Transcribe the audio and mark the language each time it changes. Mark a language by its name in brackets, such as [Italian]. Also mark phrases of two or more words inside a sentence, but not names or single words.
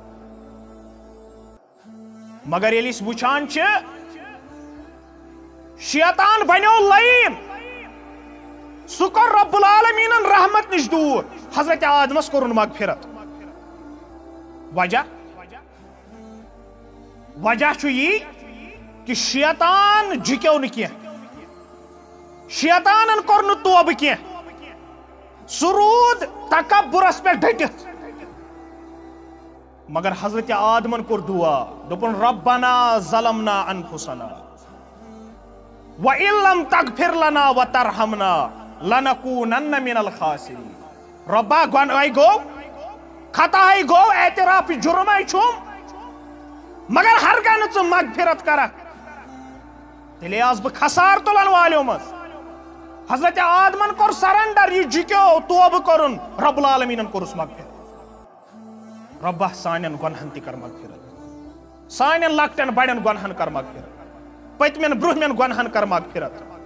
[Kashmiri] مگر ییٚلہِ أسۍ وٕچھان چھ شیطان بنیو لعین سہ کور رب العالمین رحمت نش دور حضرت آدمس کورن مغفرت وجہ چھ یہ کہ شیطان جھکیو نہ کینٛہہ شیطانن کور نہ توبہ کینٛہہ سہ روٗد تکبرس پہ ڈٹتھ مگر حضرت آدمن کور دعا دوپن [Arabic] ربنا ظلمنا انفسنا وَإِن لَمْ تَغْفِرْ لَنَا وَتَرْحَمْنَا لَنَكُونَنَّ مِنَ [Kashmiri] الْخَاسِرِينَ ربا گۄناہے گو خطاہے گو اعتراف جرمے چھُم مگر ہرگاہ نہٕ ژٕ مغفرت کرکھ تیٚلے آس بہٕ خسار تُلن والیو منٛز حضرت آدمن کور سرنڈر یہ جھکیو توبہ کرن رب العالمینن کورس مغفرت ربا سانین گنہن تہ کر مغفرت سانین لکٹن بڑین گنہن کر مغفرت پتمین برہمین گنہن کر مغفرت